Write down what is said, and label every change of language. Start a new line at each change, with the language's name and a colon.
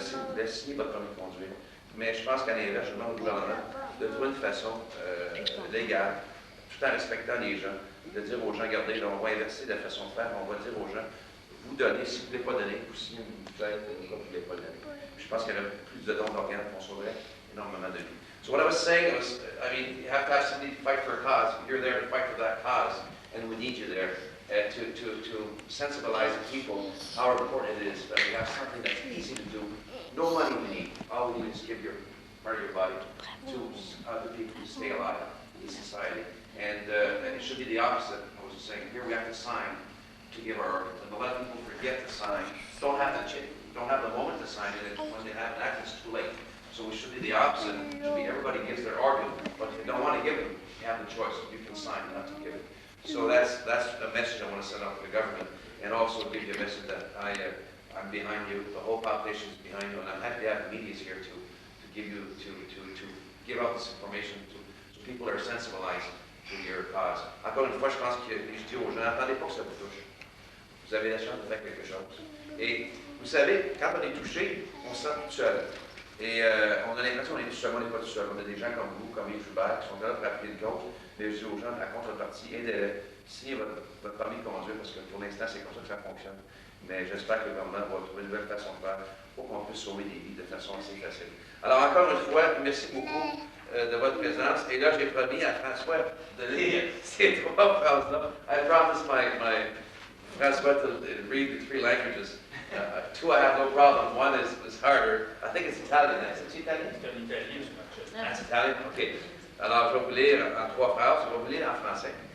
French: S'il vous plaît, signez votre permis de conduire. Mais je pense qu'à l'inverse, je demande au gouvernement de trouver une façon légale, tout en respectant les gens, de dire aux gens, regardez, là, on va inverser la façon de faire, on va dire aux gens, vous donnez, si vous ne voulez pas donner, vous signez une fête, vous ne voulez pas donner. Je pense qu'il y aurait plus de dons d'organes qu'on sauverait énormément de vies.
English: So what I was saying was, I mean, you have to have somebody to fight for a cause. You're there to fight for that cause, and we need you there to sensibilize the people how important it is that we have something that's easy to do. No money we need. All we need is give your part of your body to other people to stay alive in society. And it should be the opposite. I was saying, here we have to sign to give our organs. And a lot of people forget to sign, don't have the moment to sign, and when they have an act, it's too late. So we should be the opposite. It should be everybody gives their organ, but if you don't want to give it, you have the choice. You can sign not to give it. So that's the message I want to send out to the government, and also give you a message that I'm behind you. The whole population is behind you, and I'm happy to have the media here to give you to give out this information so people are sensibilized to your cause.
French: Encore une fois, je pense que je dis aux gens, attendez pas que ça vous touche. Vous avez la chance de faire quelque chose. Et vous savez, quand on est touché, on se sent tout seul. Et on a l'impression qu'on est tout seul, on n'est pas tout seul. On a des gens comme vous, comme Yves Joubert, qui sont là pour appuyer une cause. Mais je dis aux gens, à contrepartie, aidez-les, signez votre permis de conduire, parce que pour l'instant, c'est comme ça que ça fonctionne. Mais j'espère que le gouvernement va trouver une nouvelle façon de faire pour qu'on puisse sauver des vies de façon assez facile. Alors, encore une fois, merci beaucoup de votre présence. Et là, j'ai promis à François de lire ces trois phrases-là.
English: I promised my François to read the 3 languages. 2 I have no problem. 1 is harder. I think it's Italian.
French: C'est italien? C'est un italien, je marche. Ah, c'est italien? OK. Alors, je vais vous lire en 3 phrases. Je vais vous lire en français.